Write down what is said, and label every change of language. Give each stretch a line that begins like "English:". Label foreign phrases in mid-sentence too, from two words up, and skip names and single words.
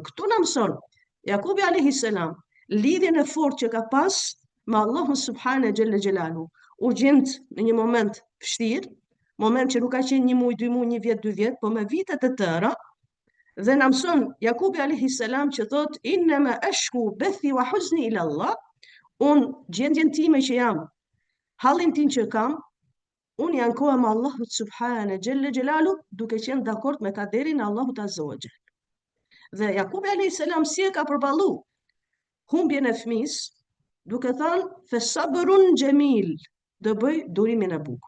Albanian: Këtu na mëson Jakubi
Arabic: عليه السلام
Albanian: lidhjen e fortë që ka pas me Allahun
Arabic: سبحانه جل جلاله.
Albanian: U gjend në një moment vështirë, moment që nuk ka qenë 1 muaj, 2 muaj, 1 vjet, 2 vjet, po me vitet e tëra. Dhe na mëson Jakubi
Arabic: عليه السلام
Albanian: që thot
Arabic: إنما أشكو بثي وحزني إلى الله,
Albanian: un gjendjen time që jam, hallin tim që kam, un i ankohem Allahut
Arabic: سبحانه جل جلاله
Albanian: duke qenë dakord me kaderin e Allahut
Arabic: عز وجل.
Albanian: Dhe Jakubi
Arabic: عليه السلام
Albanian: si e ka përballu humbjen e fëmis, duke thënë
Arabic: فصبر جميل,
Albanian: do bëj durimin e bukur.